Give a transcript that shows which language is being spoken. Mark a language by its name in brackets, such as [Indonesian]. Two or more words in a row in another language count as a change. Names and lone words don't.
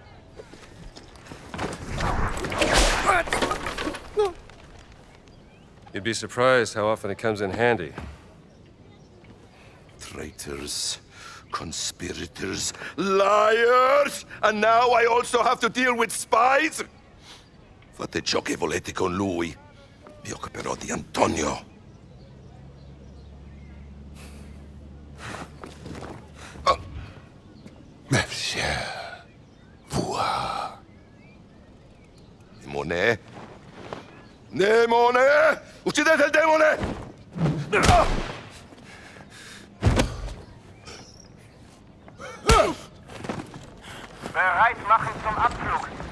[English] You'd be surprised how often it comes in handy. Traitors, conspirators, liars! And now I also have to deal with spies? [Italian] Fate ciò che volete con lui. Mi occuperò di Antonio. Oh. [French] Monsieur, voir. [Italian] Demone? Demone! Uccidete il demone! Ah! [German] Bereit machen zum Abflug.